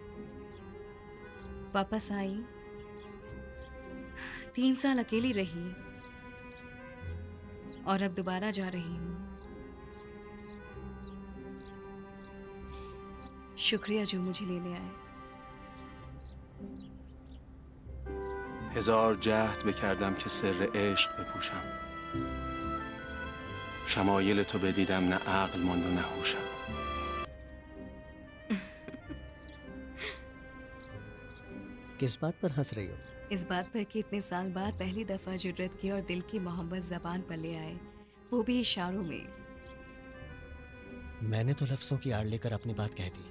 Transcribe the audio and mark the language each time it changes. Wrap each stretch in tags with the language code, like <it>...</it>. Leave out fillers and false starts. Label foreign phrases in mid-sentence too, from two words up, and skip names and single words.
<hi>वापस आई, 3 साल अकेली रही और अब दोबारा जा रही हूँ। शुक्रिया जो मुझे लेने आए।</hi> <fa>هزار جهد بکردم که سر عشق بپوشم. شمایل تو بدیدم نه عقل ماند و نه هوشم.</fa> <hi>किस बात पर हंस रही हो? इस बात पर कि इतने साल बाद पहली दफा जुर्रत की और दिल की मोहब्बत जबान पर ले आए, वो भी इशारों में। मैंने तो लफ्जों की आड़ लेकर अपनी बात कह दी।</hi>